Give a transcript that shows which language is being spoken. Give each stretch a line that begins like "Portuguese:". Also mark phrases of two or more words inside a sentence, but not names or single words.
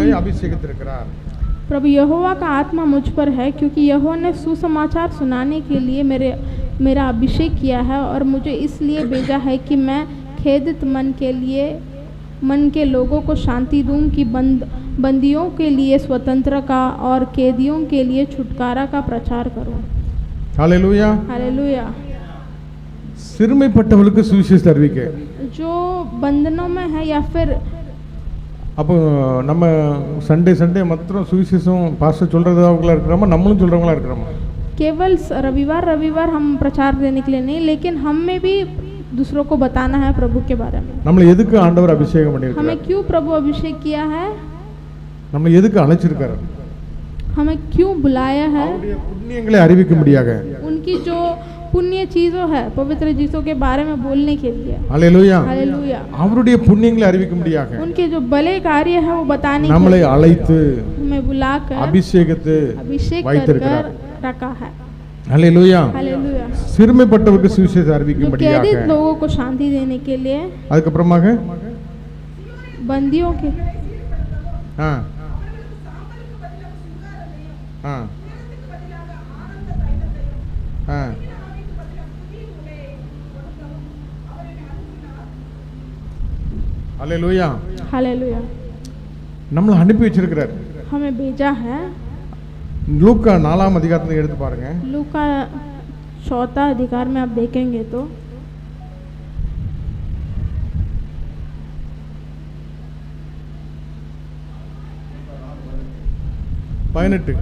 Tamil: நம்மளை அபிஷேகித்திருக்கிறார்.
Hindi: प्रभु यहोवा का आत्मा मुझ पर है, क्योंकि यहोवा ने सुसमाचार सुनाने के लिए मेरा अभिषेक किया है और मुझे इसलिए भेजा है कि मैं खेदित मन के लोगों को शांति दूं, कि बंदियों के लिए स्वतंत्र का और कैदियों के लिए छुटकारा का प्रचार करूं।
Tamil: அல்லேலூயா.
Hindi: हालेलुया।
Tamil: சிறுமைப்பட்டவர்களுக்கு சுவிசேஷம் அறிவிக்க.
Hindi: जो बंधनों में है या फिर
Tamil: அப்போ நம்ம சண்டே மாத்திரம் சுவிசேஷம் பாஸ்டர் சொல்றதவங்களா இருக்கிறோமா, நம்மளும் சொல்றவங்களா இருக்கிறோமா?
Hindi: केवल रविवार हम प्रचार देने के लिए नहीं, लेकिन हमें भी दूसरों को बताना है प्रभु के बारे में।
Tamil: நம்மளை எதுக்கு ஆண்டவர் அபிஷேகம் பண்ணிருக்கார்?
Hindi: हमें क्यों प्रभु अभिषेक किया है?
Tamil: நம்மளை எதுக்கு அழைச்சிருக்காரு?
Hindi: हमें क्यों बुलाया है?
Tamil: அவருடைய புண்ணியங்களை அறிவிக்கும்படியாக.
Hindi: उनकी जो पुण्य चीजों है, पवित्र चीजों के बारे में बोलने के लिए।
Tamil: அல்லேலூயா.
Hindi: हालेलुया।
Tamil: அவருடைய புண்ணியங்களை அறிவிக்கும்படியாக
Hindi: उनके जो भले कार्य है वो बताने के
Tamil: நம்மளை
Hindi: लिए
Tamil: அழைத்து
Hindi: हमें बुलाकर
Tamil: அபிஷேகித்து
Hindi: अभिषेक कर
Tamil: வைத்திருக்கிறார்.
Hindi: रखा है।
Tamil: அல்லேலூயா.
Hindi: हालेलुया।
Tamil: சிறுமைப்பட்டவர்களுக்கு சுவிசேஷம்
Hindi: जो
Tamil: அறிவிக்கும்படியாக.
Hindi: कैदित लोगों को शांति देने के लिए,
Tamil: அதுக்கப்புறமாக
Hindi: बंदियों के
Tamil: ஆ ஆ ஆ அல்லேலூயா.
Hindi: हालेलुया।
Tamil: நம்மளை அனுப்பி வச்சிருக்கிறார்.
Hindi: हमें भेजा है।
Tamil: லூக்கா 4ஆம் அதிகாரத்தை எடுத்து பாருங்க.
Hindi: लूका 4 अधिकार में आप देखेंगे तो 18